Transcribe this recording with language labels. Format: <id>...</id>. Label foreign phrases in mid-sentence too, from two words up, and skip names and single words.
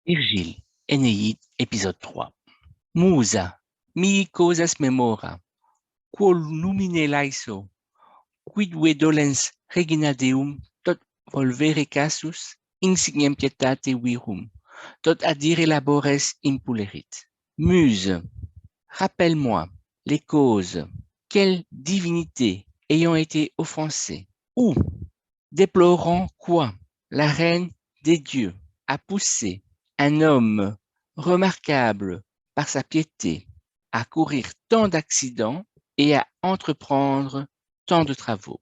<la>Virgile, Énéide, épisode 3. Musa, mi causas memora, quod lumine laeso, quidve dolens regina deum, tot volvere casus, insignem pietate virum, tot adire labores impulerit.</la> <fr>Muse, rappelle-moi les causes, quelle divinité ayant été offensée, ou déplorant quoi la reine des dieux a poussé un homme remarquable par sa piété à courir tant d'accidents et à entreprendre tant de travaux.</fr>